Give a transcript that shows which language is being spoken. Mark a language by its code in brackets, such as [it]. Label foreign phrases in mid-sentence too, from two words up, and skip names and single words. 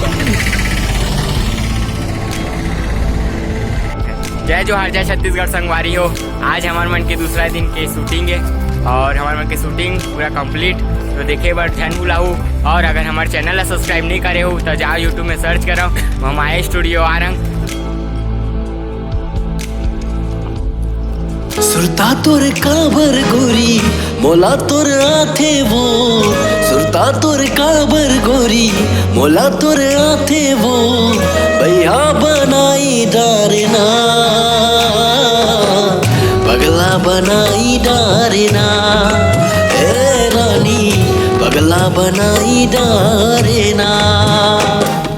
[hne] जय जोहार, जय छत्तीसगढ़ संगवारी हो। आज हमारे मन के दूसरा दिन के शूटिंग है और हमारे मन के शूटिंग पूरा कंप्लीट। तो देखे बर ध्यान बुलाऊ, और अगर हमारे चैनल ला सब्सक्राइब नहीं करे हो तो जाओ यूट्यूब में सर्च करो ममाया स्टूडियो आरंग। सुरता तोर काबर गोरी मोला तोर आथे वो, सुरता तोर काबर गोरी मोला तोर आथे वो, भैया बनाई डारना पगला बनाई डारना, ए रानी पगला बनाई डारना।